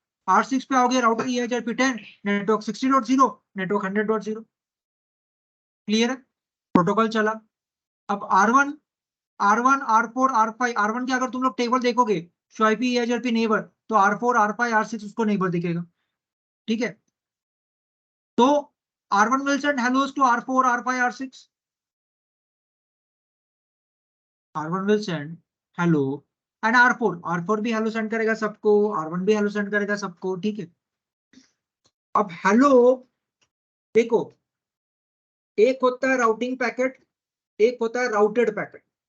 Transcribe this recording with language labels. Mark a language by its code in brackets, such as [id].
[hi] R6 पे आओगे router EIGRP10 network 60.0 network 100.0। Clear है, प्रोटोकॉल चला। अब R1, R4, R5, R1 के अगर तुम लोग टेबल देखोगे शो आईपी EIGRP नेबर, तो R4, R5, R6 उसको नेबर दिखेगा। ठीक है, तो [en] R1 will send hellos to R4, R5, R6। R1 will send hello and [hi] R4 भी हेलो सेंड करेगा सबको, R1 भी हेलो सेंड करेगा सबको। ठीक है, अब हेलो देखो, एक होता है राउटिंग पैकेट, एक होता है राउटेड पैकेट।